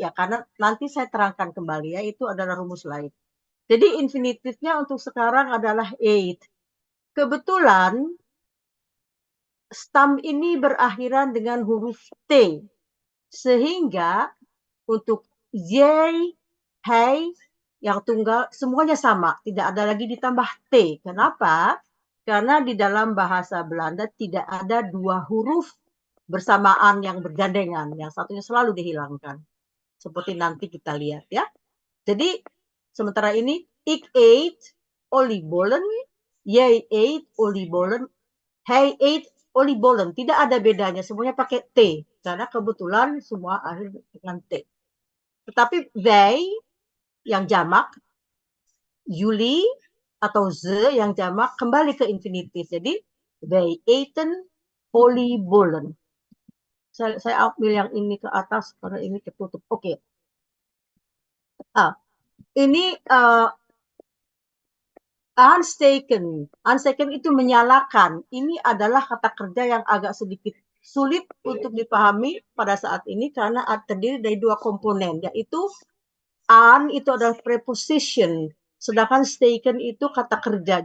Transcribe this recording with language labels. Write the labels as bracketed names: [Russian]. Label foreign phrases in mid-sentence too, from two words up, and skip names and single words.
[Indonesian] Ya karena nanti saya terangkan kembali ya, itu adalah rumus lain. Jadi infinitifnya untuk sekarang adalah ate. Kebetulan stam ini berakhiran dengan huruf T. Sehingga untuk [Dutch] jij, hij, [Indonesian] yang tunggal semuanya sama. Tidak ada lagi ditambah T. Kenapa? Karena di dalam bahasa Belanda tidak ada dua huruf bersamaan yang bergandengan. Yang satunya selalu dihilangkan. Seperti nanti kita lihat ya. Jadi sementara ini, [Dutch] ik eet oliebollen, jij eet oliebollen, hij eet oliebollen. [Indonesian] Tidak ada bedanya, semuanya pakai T. Karena kebetulan semua akhir dengan T. Tetapi wij yang jamak, jullie atau ze yang jamak kembali ke infinitif. [Dutch] Jadi wij eten oliebollen. [Indonesian] Saya ambil yang ini ke atas karena ini tertutup. Oke. Ini aansteken. Aansteken itu menyalakan. Ini adalah kata kerja yang agak sedikit sulit untuk dipahami pada saat ini karena terdiri dari dua komponen, yaitu aan itu adalah preposition, sedangkan steken itu kata kerja.